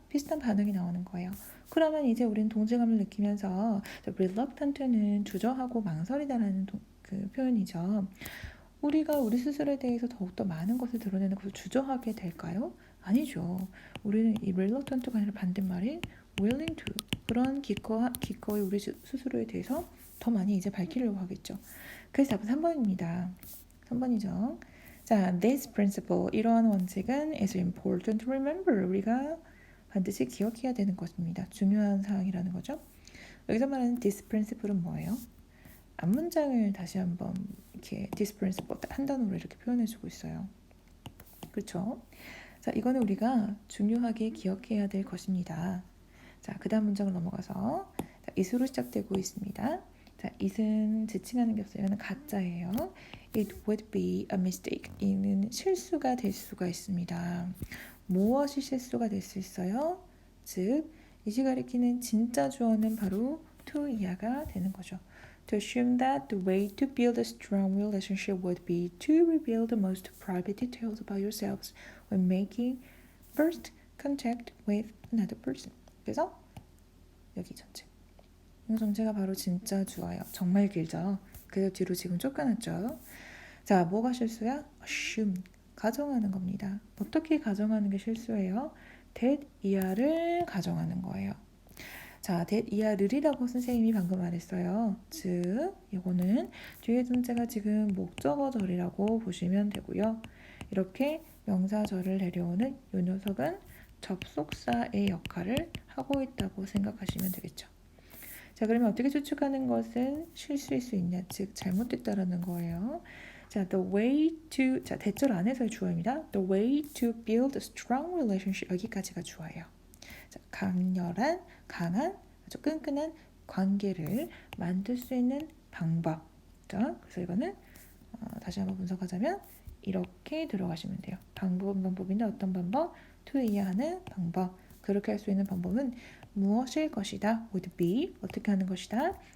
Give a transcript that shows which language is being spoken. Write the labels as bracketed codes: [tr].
[ko] 비슷한 반응이 나오는 거예요. 그러면 이제 우리는 동질감을 느끼면서 reluctant는 주저하고 망설이다라는 그 표현이죠. 우리가 우리 스스로에 대해서 더욱더 많은 것을 드러내는 것을 주저하게 될까요? 아니죠. 우리는 이 reluctant가 아니라 반대말인 willing to 그런 기꺼이 우리 스스로에 대해서 더 많이 이제 밝히려고 하겠죠. 그래서 답은 3번입니다. 3번이죠. [en] 자, this principle [ko] 이러한 원칙은 [en] is important to remember. [ko] 우리가 반드시 기억해야 되는 것입니다. 중요한 사항이라는 거죠. 여기서 말하는 this principle은 뭐예요? 앞문장을 다시 한번 이렇게 this principle 한 단어로 이렇게 표현해주고 있어요. 그렇죠? 자, 이거는 우리가 중요하게 기억해야 될 것입니다. 자, 그 다음 문장을 넘어가서 자, it으로 시작되고 있습니다. 자, it은 지칭하는 게 없어요. 이거는 가짜예요. [en] It would be a mistake. [ko] 이는 실수가 될 수가 있습니다. 무엇이 실수가 될 수 있어요? 즉, 이시 가리키는 진짜 주어는 바로 to 이하가 되는 거죠. [en] To assume that the way to build a strong relationship would be to reveal the most private details about yourselves when making first contact with another person. [ko] 그래서 여기 전체. 이 전체가 바로 진짜 주어예요. 정말 길죠. 그래서 뒤로 지금 쫓겨났죠. 자, 뭐가 실수야? assume, 가정하는 겁니다. 어떻게 가정하는 게 실수예요? that 이하를 가정하는 거예요. 자, that 이하를이라고 선생님이 방금 말했어요. 즉, 이거는 뒤에 존재가 지금 목적어절이라고 보시면 되고요. 이렇게 명사절을 내려오는 이 녀석은 접속사의 역할을 하고 있다고 생각하시면 되겠죠. 자, 그러면 어떻게 추측하는 것은 실수일 수 있냐? 즉, 잘못됐다라는 거예요. 자, [en] the way to, [ko] 자, 대절 안에서의 주어입니다. [en] The way to build a strong relationship, [ko] 여기까지가 주어예요. 자, 강한, 아주 끈끈한 관계를 만들 수 있는 방법. 자, 그래서 이거는 다시 한번 분석하자면 이렇게 들어가시면 돼요. 방법인데 어떤 방법? to 이해하는 방법. 그렇게 할 수 있는 방법은 무엇일 것이다? [en] would be [ko] 어떻게 하는 것이다?